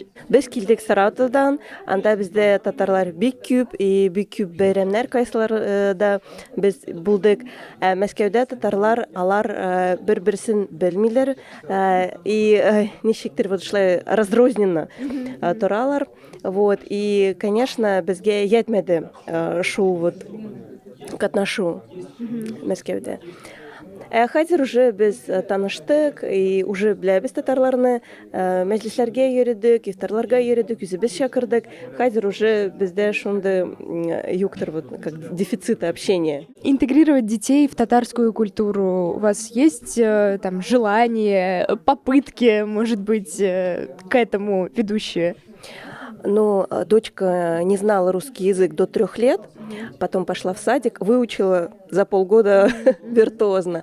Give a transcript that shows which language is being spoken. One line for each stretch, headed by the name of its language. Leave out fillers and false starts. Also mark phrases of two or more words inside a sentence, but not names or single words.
Tatar: Без килдек Саратовдан, анда бездә татарлар бик күп, и бик күп бәйрәмнәр кайсыларда без булдык. Мәскәүдә татарлар алар бер-берсен белмиләр, и ничектер вот шулай разрозненно торалар.
Russian: Вот, и, конечно,
Tatar: безгә ятмәде шул вот катнашу Мәскәүдә. Хәзер уже без таныштык, и уже беләбез татарларны, мәҗлесләргә йөридек, ифтарларга йөридек, үзебез чакырдык. Хәзер уже бездә шундый юктыр,
Russian: вот как дефицит общения. Интегрировать детей в татарскую культуру у вас есть там желание, попытки, может быть, к этому ведущие? Ну, дочка не знала русский язык до 3 лет, потом пошла в садик, выучила за полгода виртуозно.